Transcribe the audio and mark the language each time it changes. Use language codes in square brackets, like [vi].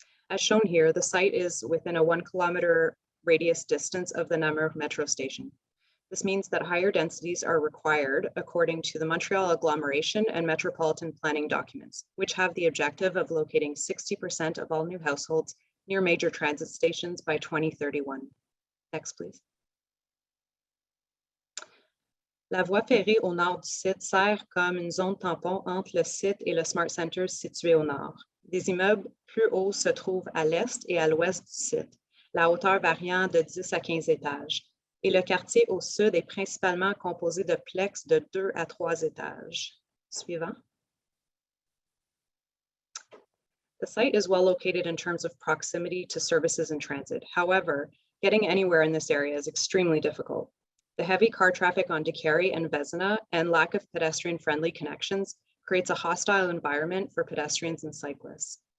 [en] As shown here, the site is within a 1 kilometer radius distance of the Namur metro station. This means that higher densities are required according to the Montreal agglomeration and metropolitan planning documents, which have the objective of locating 60% of all new households near major transit stations by 2031. Next, please. [fr] La voie ferrée au nord du site sert comme une zone tampon entre le site et le Smart Center situé au nord. Des immeubles plus hauts se trouvent à l'est et à l'ouest du site, la hauteur variant de 10 à 15 étages. Et le quartier au sud est principalement composé de plex de 2 à 3 étages. Suivant. [en] The site is well located in terms of proximity to services and transit. However, getting anywhere in this area is extremely difficult. The heavy car traffic on Décarie and Vézina and lack of pedestrian-friendly connections creates a hostile environment for pedestrians and cyclists.